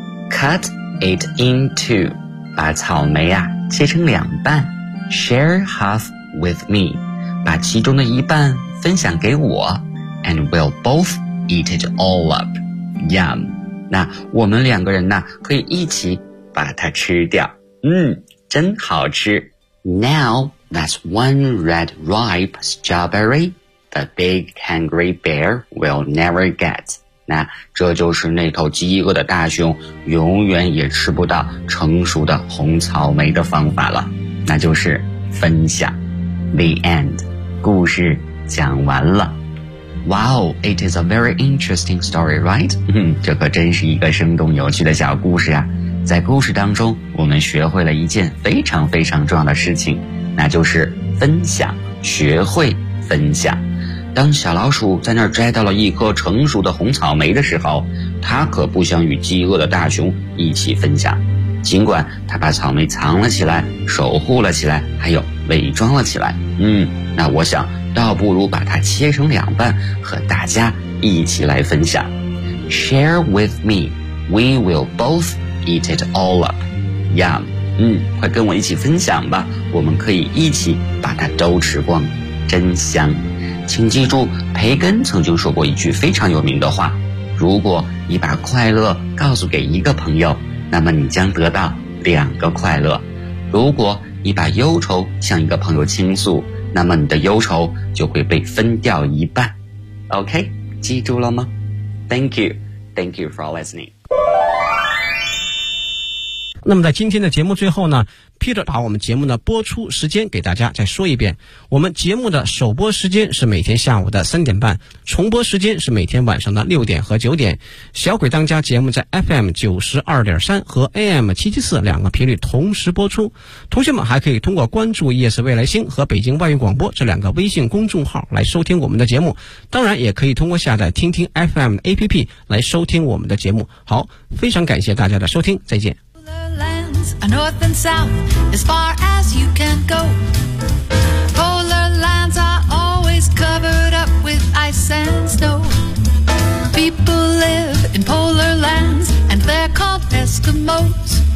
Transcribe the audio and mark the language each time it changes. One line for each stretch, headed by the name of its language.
English: Cut it in two,
Chinese: 把草莓啊切成两半。
English: Share half with me,
Chinese: 把其中的一半分享给我。
English: And we'll both eat it all up. Yum.
Chinese: 那我们两个人呢，可以一起把它吃掉。真好吃。
English: Now, that's one red ripe strawberry the big hungry bear will never get.
Chinese: 那这就是那头饥饿的大熊永远也吃不到成熟的红草莓的方法了。那就是分享。
English: The end.
Chinese: 故事讲完了。
English: Wow, it is a very interesting story, right?
Chinese: 这可真是一个生动有趣的小故事呀。在故事当中，我们学会了一件非常非常重要的事情，那就是分享，学会分享。当小老鼠在那儿摘到了一颗成熟的红草莓的时候，它可不想与饥饿的大熊一起分享。尽管它把草莓藏了起来，守护了起来，还有伪装了起来，那我想倒不如把它切成两半，和大家一起来分享。
English: Share with me, we will bothEat it all up. Yum.
Chinese: 快跟我一起分享吧，我们可以一起把它都吃光，真香。请记住，培根曾经说过一句非常有名的话，如果你把快乐告诉给一个朋友，那么你将得到两个快乐。如果你把忧愁向一个朋友倾诉，那么你的忧愁就会被分掉一半。
English: OK,
Chinese: 记住了吗？
English: Thank you. Thank you for listening.
Chinese: 那么在今天的节目最后呢， Peter 把我们节目的播出时间给大家再说一遍。我们节目的首播时间是每天下午的3:30，重播时间是每天晚上的6点和9点。小鬼当家节目在 FM92.3 和 AM774 两个频率同时播出。同学们还可以通过关注 ES 未来星和北京外语广播这两个微信公众号来收听我们的节目。当然也可以通过下载听听 FM 的 APP 来收听我们的节目。好，非常感谢大家的收听，再见。
English: Lands, north and south, as far as you can go. Polar lands are always covered up with ice and snow. People live in polar lands, and they're called Eskimos.